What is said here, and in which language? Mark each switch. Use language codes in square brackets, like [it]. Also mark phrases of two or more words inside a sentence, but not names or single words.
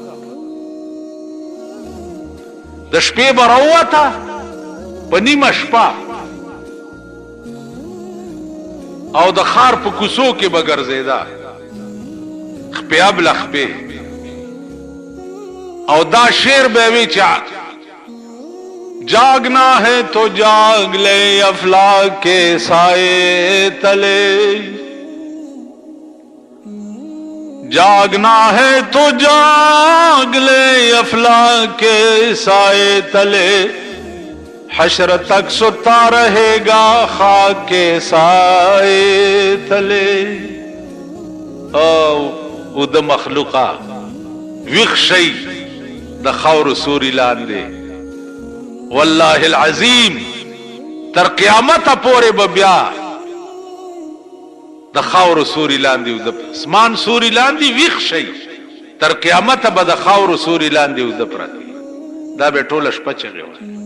[ps] د شپې به راووته په نیمه شپه او د ښار په کوڅو کې به ګرځېده خپې ابله خپې او دا شعر به وی چا [ur] جاگنا ہے تو جاگ لے افلاک کے سائے تلے جاگنا ہے تو جاگ لے افلاک کے سائے تلے حشر تک ستا رہے گا خاک کے سائے تلے [ps] او د مخلوقا ویخ شي د خاور سوري لاندې [ar] والله العظیم [ps] تر قیامت پورې به بیا د خاور سوري لاندې او د اسمان سوري لاندې ویښ شي تر قیامت به د خاور سوري لاندې او د پرتی دا به ټوله شپه چغې وي